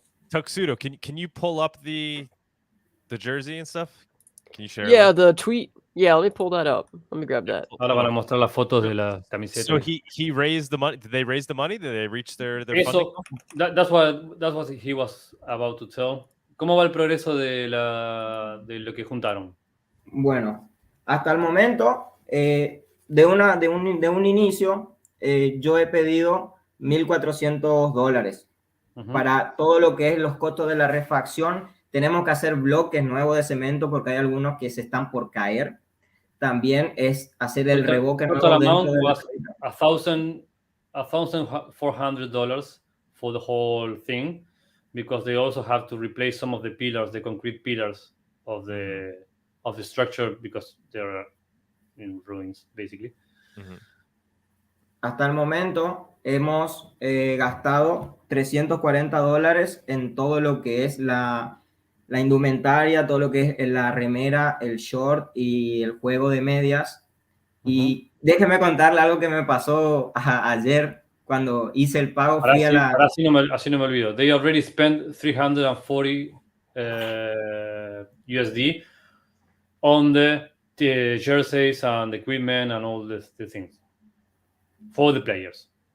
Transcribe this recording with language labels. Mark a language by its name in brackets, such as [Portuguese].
[English] Tuxedo, can you pull up the jersey and stuff? Can you share? Yeah, the tweet. Yeah, let me pull that up. Let me grab that. [Spanish] Ahora van a mostrar las fotos de la camiseta. [English] So he raised the money. Did they raise the money? Did they reach their funding? That's what he was about to tell. [Spanish] ¿Cómo va el progreso de lo que juntaron? Bueno, hasta el momento, de un inicio, yo he pedido $1,400 para todo lo que es los costos de la refacción. Tenemos que hacer bloques nuevos de cemento porque hay algunos que se están por caer. También es hacer el revoque nuevo dentro de [English] $1,400 for the whole thing, because they also have to replace some of the pillars, the concrete pillars of the structure, because they're in ruins, basically. [Spanish] Hasta el momento hemos gastado $340 en todo lo que es la indumentaria, todo lo que es la remera, el short y el juego de medias. Y déjeme contarle algo que me pasó ayer cuando hice el pago. Así no me olvido. [English] They already spent $340 USD on the jerseys and the equipment and all the things for the players.